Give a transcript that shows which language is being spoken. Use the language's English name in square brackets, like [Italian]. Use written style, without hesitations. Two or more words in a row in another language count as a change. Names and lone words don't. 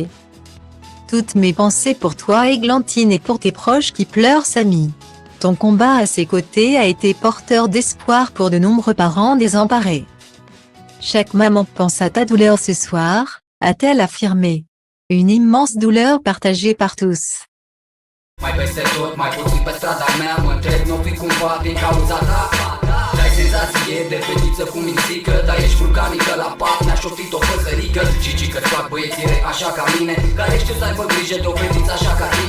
[French] Toutes mes pensées pour toi Églantine et pour tes proches qui pleurent Samy. Ton combat à ses côtés a été porteur d'espoir pour de nombreux parents désemparés. Chaque maman pense à ta douleur ce soir, a-t-elle affirmé. Une immense douleur partagée par tous. [Romanian] Mai peste tot, mai puțin pe strada mea, mă întreb, n-o fi cumva din cauza ta? Dai senzație de fetiță cu mințică, dar ești vulcanică la pat, mi-a șoptit o păsărică. Cici că-ți fac băiețire așa ca mine, care știu să aibă grijă de o fetiță așa ca tine.